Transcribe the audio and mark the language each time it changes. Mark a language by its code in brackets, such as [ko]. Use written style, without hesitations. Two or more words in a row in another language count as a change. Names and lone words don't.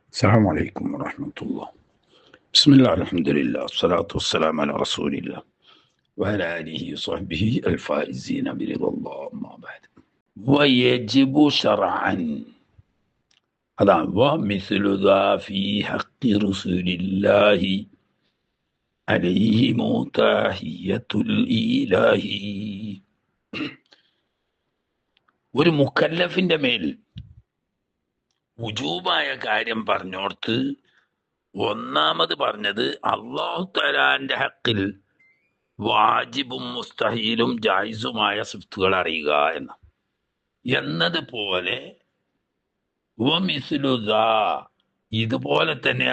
[ar] السلام عليكم ورحمة الله. بسم الله الحمد لله والصلاة والسلام على رسول الله وعلى آله وصحبه الفائزين برضا الله. أما بعد ويجب شرعا هذا ومثل ذا في حق رسول الله عليهم تحية الإله. [ml] ഒരു മുക്കല്ലഫിന്റെ മേൽ വുജൂബായ കാര്യം പറഞ്ഞോർത്ത് ഒന്നാമത് പറഞ്ഞത് അല്ലാഹു തആലാന്റെ ഹക്കിൽ വാജിബും മുസ്തഹീലും ജായിസുമായ സിഫത്തുകൾ അറിയുക എന്നതുപോലെ [ar] ومثل ذا [ml] ഇതുപോലെ തന്നെ